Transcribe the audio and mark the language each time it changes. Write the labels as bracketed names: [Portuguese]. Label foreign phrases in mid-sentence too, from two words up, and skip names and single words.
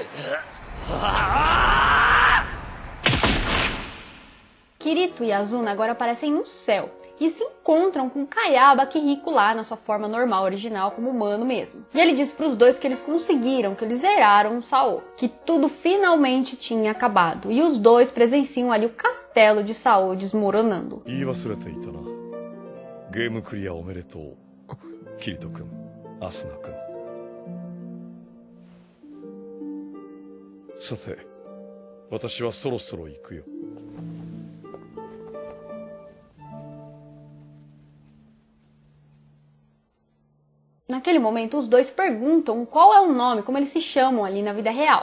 [Portuguese] Kirito e Azuna agora aparecem no céu e se encontram com Kayaba Akihiko lá na sua forma normal, original, como humano mesmo. E ele diz para os dois que eles conseguiram, que eles zeraram o Sao, que tudo finalmente tinha acabado. E os dois presenciam ali o castelo de Sao desmoronando. [Japanese] 言い忘れていたな。ゲームクリアおめでとう。キリト君、アスナ君。さて、私はそろそろ行くよ。 [Portuguese] Naquele momento, os dois perguntam qual é o nome, como eles se chamam ali na vida real.